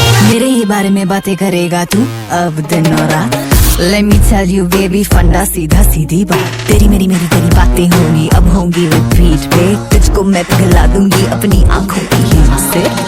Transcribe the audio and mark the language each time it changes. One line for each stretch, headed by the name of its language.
Hindi: मेरे ही बारे में बातें करेगा तू अब दिन और रात।
English: Let me tell you baby,
Hindi: फंडा सीधा सीधी बात। तेरी मेरी बातें होंगी अब होंगी रिपीट पे। तुझको मैं पिघला दूंगी अपनी आंखों की हीट से।